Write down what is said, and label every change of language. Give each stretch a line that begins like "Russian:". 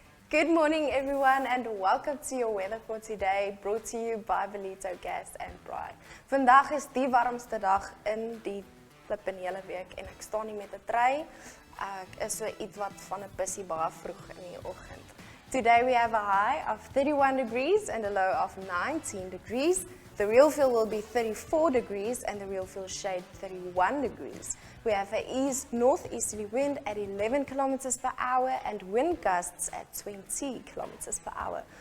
English: Good morning everyone and welcome to your weather for today, brought to you by Ballito Gas and Braai.
Afrikaans: Vandag is die warmste dag in die hele week en ek staan nie met 'n trui. Ek is so ietwat van 'n pissie baie vroeg in die oggend.
English: Today we have a high of 31 degrees and a low of 19 degrees. The real feel will be 34 degrees and the real feel shade 31 degrees. We have an northeasterly wind at 11 kilometers per hour and wind gusts at 20 kilometers per hour.